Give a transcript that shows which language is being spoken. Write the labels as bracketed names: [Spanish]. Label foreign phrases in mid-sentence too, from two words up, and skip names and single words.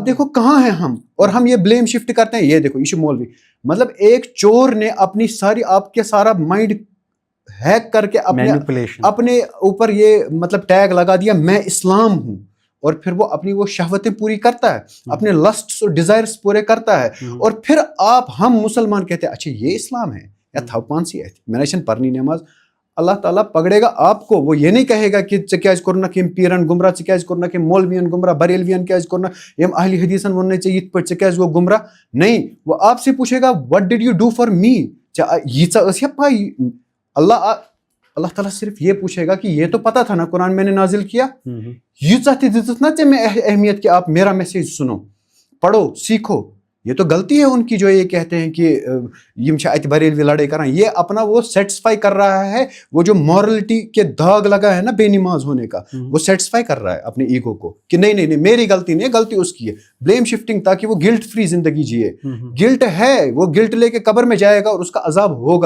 [Urdu] دیکھو کہاں ہیں ہم, اور ہم یہ [English] blame shift [Urdu] کرتے ہیں. یہ دیکھو یہ مولوی, مطلب ایک چور نے اپنی ساری آپ کے سارا [English] mind hack [Urdu] کر کے اپنے اوپر یہ مطلب ٹیگ لگا دیا میں اسلام ہوں, اور پھر وہ اپنی وہ شہوتیں پوری کرتا ہے, اپنے لسٹس اور ڈیزائرز پورے کرتا ہے, اور پھر ہم مسلمان کہتے ہیں اچھا یہ اسلام ہے یا تھا پانسی ہے میں نے پرنی نماز. اللہ تعالیٰ پکڑے گا آپ کو. وہ یہ نہیں کہے گا کہ [Kashmiri] ژےٚ کیازِ کوٚرنکھ یِم پیرن گمراہ, ژےٚ کیازِ کوٚرنکھ یِم مولویَن گمراہ, بریلویَن کیازِ کوٚرنکھ, یِم اہل حدیثن ووٚن نہٕ ژےٚ یِتھ پٲٹھۍ, ژےٚ کیازِ گوٚو گمراہ. [Urdu] نہیں, وہ آپ سے پوچھے گا [English] what did you do for me. [Kashmiri] ییٖژاہ ٲس یا پاے. [Urdu] اللہ تعالیٰ صرف یہ پوچھے گا کہ یہ تو پتا تھا نا قرآن میں نے نازل کیا, [Kashmiri] ییٖژاہ تہِ دِژٕتھ نا ژےٚ مےٚ اہمیت [Urdu] کہ آپ میرا میسیج سنو, پڑھو, سیکھو. یہ تو غلطی ہے ان کی جو یہ کہتے ہیں کہ [Kashmiri] یم چھا ات بریلوی لڑائی کران. [Urdu] یہ اپنا وہ سیٹسفائی کر رہا ہے, وہ جو مورلٹی کے داغ لگا ہے نا بے نماز ہونے کا, وہ سیٹسفائی کر رہا ہے اپنے ایگو کو کہ نہیں میری غلطی نہیں ہے, غلطی اس کی ہے. [English] blame shifting [Urdu] تاکہ وہ [English] guilt free [Urdu] زندگی جیے. گلٹ ہے, وہ گلٹ لے کے قبر میں جائے گا اور اس کا عذاب ہوگا.